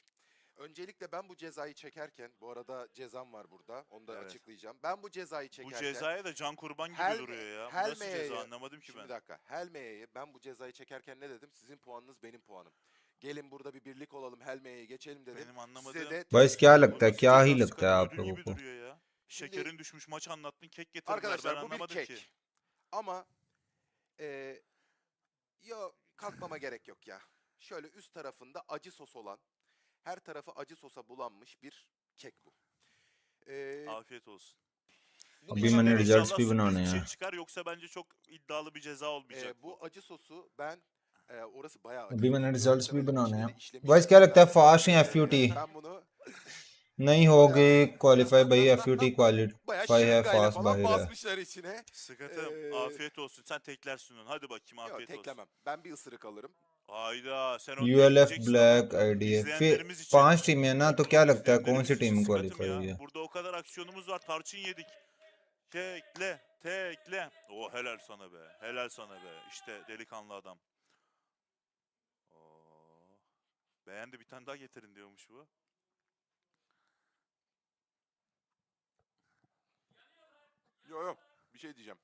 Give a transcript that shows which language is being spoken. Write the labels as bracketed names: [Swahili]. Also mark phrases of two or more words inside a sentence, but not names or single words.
[Turkish] Öncelikle ben bu cezayı çekerken, bu arada cezam var burada, onu da açıklayacağım. Ben bu cezayı çekerken... Bu cezaya da can kurban gibi duruyor ya. Bu nasıl ceza anlamadım ki ben. Bir dakika. Helmeye'ye ben bu cezayı çekerken ne dedim? Sizin puanınız benim puanım. Gelin burada bir birlik olalım, Helmeye'ye geçelim dedim. Benim anlamadığım... [Hindi] Boys क्या लगता है, क्या ही लगता है आप लोगों को? [Turkish] Şekerin düşmüş, maç anlattın, kek getirdiler. Arkadaşlar ben bu bir anlamadım kek. Ki. Ama kalkmama gerek yok ya. Şöyle üst tarafında acı sos olan, her tarafı acı sosa bulanmış bir kek bu. Afiyet olsun. [Hindi] अभी मैंने रिजल्ट्स भी बनाने हैं. [Turkish] Çıkar yoksa bence çok iddialı bir ceza olmayacak. Bu acı sosu ben orası bayağı acı. [Hindi] अभी मैंने रिजल्ट्स भी बनाने हैं. Boys क्या लगता है, फास्ट या FUT? [Turkish] Ben bunu [Hindi] नहीं होगी क्वालिफाई भाई. FUT क्वालिफाई है, फास्ट बाहर है. [Turkish] basmışlar içine. Sıkıntı. Afiyet olsun. Sen teklersin onu. Hadi bakayım afiyet Yok, olsun. teklemem. Ben bir ısırık alırım. Hayda sen onu [Hindi] ULF [Turkish] tekleyeceksin [Hindi] ब्लैक [Turkish] ama [Hindi] आईडी है. फिर [Turkish] izleyenlerimiz için- [Hindi] 5 टीम है ना, तो क्या लगता है कौन सी [Turkish] izleyenlerimiz [Hindi] टीम [Turkish] için [Hindi] क्वालिफाई [Turkish] sıkıntım [Hindi] हुई [Turkish] ya. [Hindi] है? [Turkish] Burada o kadar aksiyonumuz var. Tarçın yedik. Tekle. O helal sana be. Helal sana be. İşte delikanlı adam. Oo. Beğendi, bir tane daha getirin diyormuş bu. Yok. Bir şey diyeceğim.